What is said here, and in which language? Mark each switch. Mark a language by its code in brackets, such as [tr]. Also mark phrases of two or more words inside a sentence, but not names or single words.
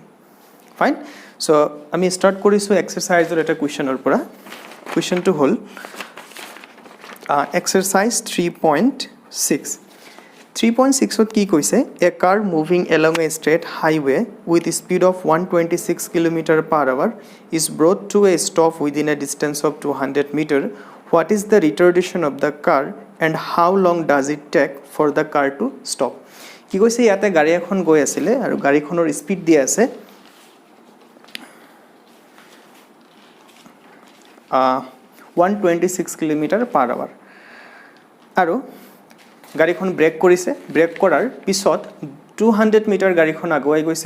[as] ফাইন. সো আমি ষ্টাৰ্ট কৰিছোঁ এক্সাৰসাইজৰ এটা কুৱেশ্যনৰ পৰা. কুৱেশ্যনটো হ'ল এক্সাৰসাইজ 3.6. [en] 3.6ত [as] কি কৈছে? [en] a car moving along a straight highway with speed of 126 km/h is brought to a stop within a distance of 200 metre. what is the retardation of the car and how long does it take for the car to stop? [as] কি কৈছে? ইয়াতে গাড়ী এখন গৈ আছিলে আৰু গাড়ীখনৰ স্পীড দিয়া আছে 126 km/h, আৰু গাড়ীখন ব্ৰেক কৰিছে. ব্ৰেক কৰাৰ পিছত 200 মিটাৰ গাড়ীখন আগুৱাই গৈছে.